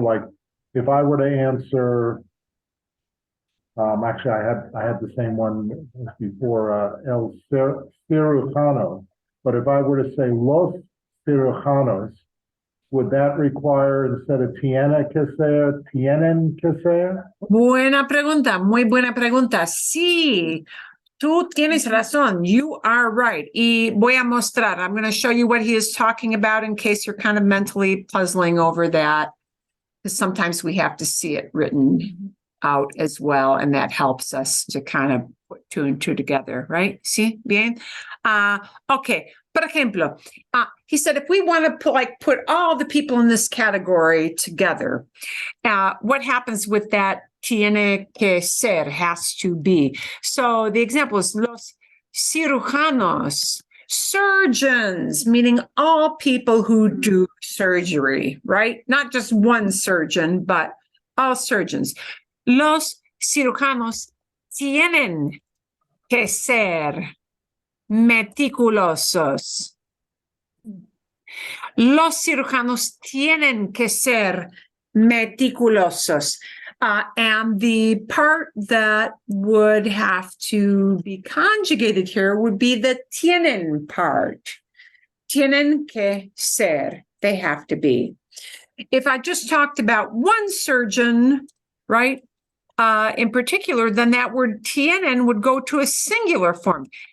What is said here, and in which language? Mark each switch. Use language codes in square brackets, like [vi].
[en] Like if I were to answer, actually I had the same one before, el cirujano, but if I were to say los cirujanos, would that require instead of [es] tiene que ser, tienen que ser? Buena pregunta, muy buena pregunta. Sí, tú tienes razón. [en] You are right. [es] Y voy a mostrar. [en] I'm going to show you what he is talking about in case you're kind of mentally puzzling over that. Because sometimes we have to see it written out as well, and that helps us to kind of put two and two together, right? [es] Sí, bien. [en] Okay. [es] Por ejemplo, [en] he said, if we want to put all the people in this category together, what happens with that? [es] Tiene que ser, [en] has to be. So the example is los cirujanos, surgeons, meaning all people who do surgery, right? Not just one surgeon, but all surgeons. [es] Los cirujanos tienen que ser meticulosos. Los cirujanos tienen que ser meticulosos. [en] And the part that would have to be conjugated here would be the tienen part. [es] Tienen que ser. [en] They have to be. If I just talked about one surgeon, right, in particular, then that word tienen would go to a singular form.